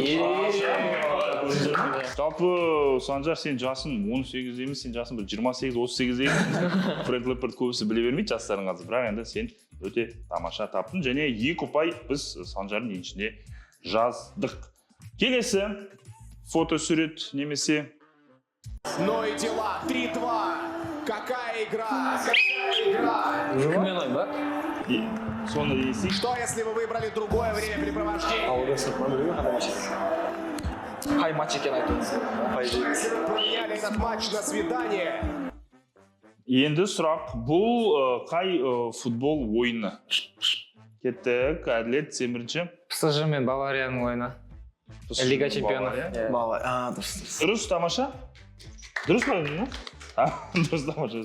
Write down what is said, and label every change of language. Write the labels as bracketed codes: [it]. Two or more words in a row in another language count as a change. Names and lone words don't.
[kk] Жалпы Санжар, сен жасың 18 емес, сен жасың 28-38 емес. Фрэнк Лэмпорт көбісі біле бермейді жастарын қазір, бірақ енді сен өте тамаша таптың. Және 2 ұпай біз Санжардың еншісіне жаздық. Келесі фотосурет немесе [ru] Ну и дела. 3-2. Какая игра? [kk] Кіммен ойын ба? соны дейсің. [ru] Что если вы выбрали другое времяпрепровождение? [kk] Қай матч екен айтыңыз. [ru] Если вы променяли этот матч на свидание? [kk] Енді сұрақ, бұл қай футбол ойыны? Кеттік, Әділет, сен бірінші. ПСЖ мен Баварияның ойыны. Лига чемпионов. Дұрыс, тамаша? Дұрыс па? Дұрыс, тамаша.